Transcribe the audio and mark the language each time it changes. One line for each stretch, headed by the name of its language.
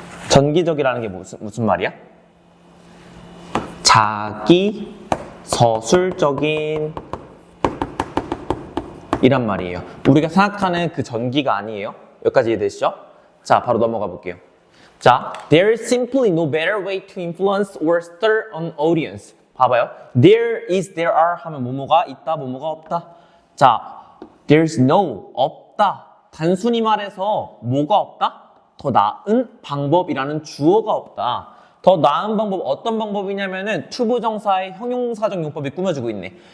Korean: 전기적이라는 게 무슨 말이야? 자기 서술적인 이란 말이에요. 우리가 생각하는 그 전기가 아니에요. 여기까지 이해되시죠? 자, 바로 넘어가 볼게요.
English: 자, there is simply no better way to influence or stir an audience.
Korean: 봐봐요.
English: There is, there are
Korean: 하면 뭐뭐가 있다, 뭐뭐가 없다. 자,
English: there's no,
Korean: 없다. 단순히 말해서 뭐가 없다? 더 나은 방법이라는 주어가 없다. 더 나은 방법, 어떤 방법이냐면은 투부정사의 형용사적 용법이 꾸며주고 있네.